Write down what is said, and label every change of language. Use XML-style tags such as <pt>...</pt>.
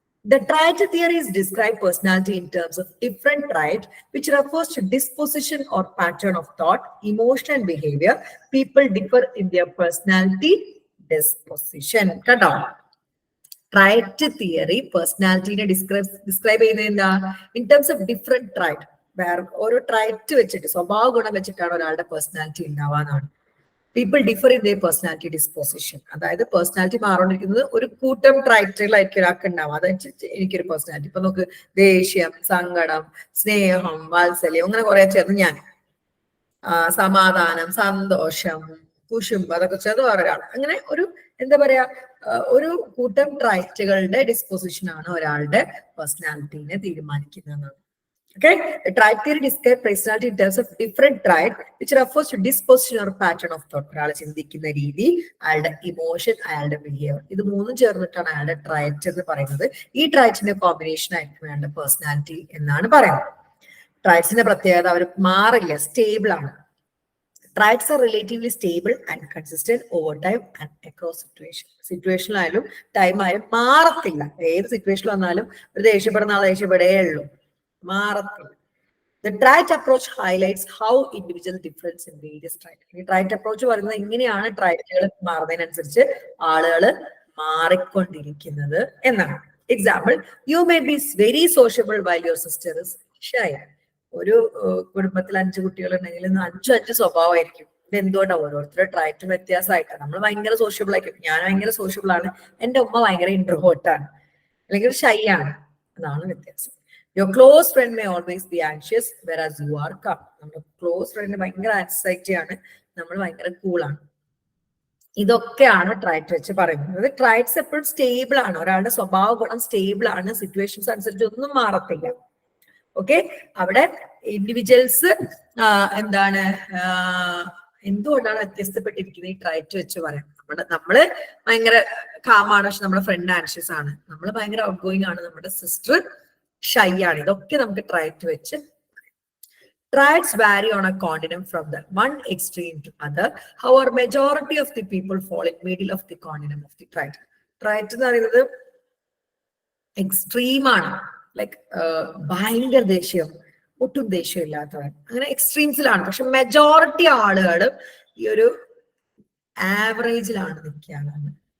<en>The triad theories describe personality in terms of different traits, which refers to disposition or pattern of thought, emotion and behavior. People differ in their personality disposition.</en> <ml>കേട്ടോ, ട്രയറ്റ് theory പേഴ്സണാലിറ്റിനെ describe ചെയ്യുന്നത് എന്താ? In terms of different trait. വേറെ ഓരോ trait വെച്ചിട്ട്, സ്വഭാവ ഗുണം വെച്ചിട്ടാണ് ഒരാളുടെ personality ഉണ്ടാവാന്നാണ്.</ml> <en>People differ in their personality disposition.</en> <ml>അതായത് പേഴ്സണാലിറ്റി മാറിക്കൊണ്ടിരിക്കുന്നത് ഒരു കൂട്ടം ട്രൈറ്റുകളായിരിക്കും ഒരാൾക്ക് ഉണ്ടാവും. അതനുസരിച്ച് എനിക്കൊരു പേഴ്സണാലിറ്റി. ഇപ്പൊ നോക്ക്, ദേഷ്യം, സങ്കടം, സ്നേഹം, വാത്സല്യം, അങ്ങനെ കുറെ ചേർന്ന് ഞാൻ, സമാധാനം, സന്തോഷം, കുശുമ്പ്, അതൊക്കെ ചേർന്ന് വേറൊരാൾ. അങ്ങനെ ഒരു എന്താ പറയാ, ഒരു കൂട്ടം ട്രൈറ്റുകളുടെ ഡിസ്പോസിഷൻ ആണ് ഒരാളുടെ പേഴ്സണാലിറ്റീനെ തീരുമാനിക്കുന്നതെന്നാണ്.</ml> <en>Okay, the trait theory describes personality in terms of different traits, which refers to disposition or pattern of thought.</en> <ml>ഒരാളെ ചിന്തിക്കുന്ന രീതി, അയാളുടെ ഇമോഷൻ, അയാളുടെ ബിഹേവിയർ, ഇത് മൂന്നും ചേർന്നിട്ടാണ് അയാളുടെ ട്രൈറ്റ് എന്ന് പറയുന്നത്. ഈ ട്രൈറ്റിന്റെ കോമ്പിനേഷൻ ആയിരിക്കും അയാളുടെ പേഴ്സണാലിറ്റി എന്നാണ് പറയുന്നത്. ട്രൈറ്റ്സിന്റെ പ്രത്യേകത, അവർ മാറില്ല, സ്റ്റേബിൾ ആണ്.</ml> <en>Traits are relatively stable and consistent over time and across situation.</en> <ml>സിറ്റുവേഷനിലായാലും time ആയാലും മാറത്തില്ല. ഏത് സിറ്റുവേഷൻ വന്നാലും ഒരു ദേഷ്യപ്പെടുന്ന ആൾ ദേഷ്യപ്പെടേ ഉള്ളൂ, മാറത്തില്ല.</ml> <en>The trait approach highlights how individual difference in various traits.</en> <ml>ഈ ട്രൈറ്റ് അപ്രോച്ച് പറയുന്നത് ഇങ്ങനെയാണ് ട്രൈറ്റുകൾ മാറുന്നതിനനുസരിച്ച് ആളുകൾ മാറിക്കൊണ്ടിരിക്കുന്നത് എന്നാണ്.</ml> <en>Example, you may be very sociable while your sister is shy.</en> <ml>ഒരു കുടുംബത്തിൽ 5 കുട്ടികളുണ്ടെങ്കിൽ 5 സ്വഭാവമായിരിക്കും. ഇത് എന്തുകൊണ്ടാണ്? ഓരോരുത്തരുടെ ട്രൈറ്റ് വ്യത്യാസമായിട്ടാണ്. നമ്മൾ ഭയങ്കര സോഷ്യബിൾ ആയിരിക്കും. ഞാൻ ഭയങ്കര സോഷ്യബിൾ ആണ്, എന്റെ ഉമ്മ ഭയങ്കര ഇൻട്രോവേർട്ടാണ്, അല്ലെങ്കിൽ ഷൈ ആണ്. അതാണ് വ്യത്യാസം.</ml> <en>Your close friend may always be anxious, whereas you are calm.</en> <ml>നമ്മുടെ ക്ലോസ് ഫ്രണ്ട് ഭയങ്കര ആൻസൈറ്റി ആണ്, നമ്മൾ ഭയങ്കര കൂളാണ്. ഇതൊക്കെയാണ് ട്രൈറ്റ് വെച്ച് പറയുന്നത്. ട്രൈറ്റ്സ് എപ്പോഴും സ്റ്റേബിൾ ആണ്. ഒരാളുടെ സ്വഭാവ ഗുണം സ്റ്റേബിൾ ആണ്, സിറ്റുവേഷൻസ് അനുസരിച്ച് ഒന്നും മാറത്തില്ല. ഓക്കെ, അവിടെ ഇൻഡിവിജ്വൽസ് എന്താണ്, എന്തുകൊണ്ടാണ് വ്യത്യസ്തപ്പെട്ടിരിക്കുന്നത് ഈ ട്രൈറ്റ് വെച്ച് പറയാം. നമ്മള് ഭയങ്കര കാമാണ്, പക്ഷെ നമ്മുടെ ഫ്രണ്ട് ആൻഷ്യസ് ആണ്. നമ്മൾ ഭയങ്കര ഔട്ട് ഗോയിങ് ആണ്, നമ്മുടെ സിസ്റ്റർ ഷൈ ആണ്. ഇതൊക്കെ നമുക്ക് ട്രൈറ്റ് വെച്ച്.</ml> <en>Traits vary on a continuum from the one extreme to other. However, majority of the people fall in middle of the continuum of the trait.</en> <ml>Trait എന്ന് പറയുന്നത് extreme ആണ്. Like ഭയങ്കര ദേഷ്യം, ഒട്ടും ദേഷ്യം ഇല്ലാത്തവൻ, അങ്ങനെ എക്സ്ട്രീംസിലാണ്. പക്ഷെ മെജോറിറ്റി ആളുകൾ ഈ ഒരു ആവറേജിലാണ് നിൽക്കുകയാണ്.</ml>